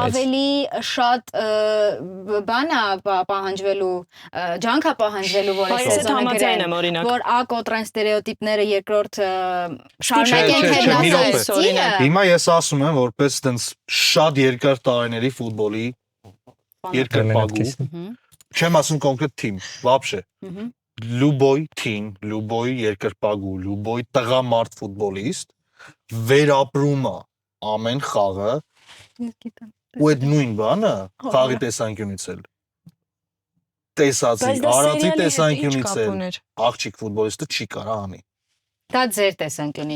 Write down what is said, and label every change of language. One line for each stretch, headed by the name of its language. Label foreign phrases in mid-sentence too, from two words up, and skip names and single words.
Armenian: Ավելի շատ բան է պահանջվելու, ջանք է պահանջվելու, որ այս սեզոնը գրեն, որ ա կոտրեն ստերեոտիպները երկրորդ շարունակեն Ted Lasso-ի ստիլը։ Հիմա ես ասում եմ, որպես տենց շատ երկար տարիների ֆուտբոլի երկրպագու Չեմ ասում կոնկրետ թիմ,
Russian: вообще։ Любой
Armenian: թիմ, любой երկրպագու, любой տղամարդ ֆուտբոլիստ վերապրում է ամեն խաղը ու այդ նույն բանը խաղի տեսանկյունից էլ տեսածի, արածի տեսանկյունից էլ աղջիկ ֆուտբոլիստը չի կարող անի։ Դա ձեր տեսանկյունից։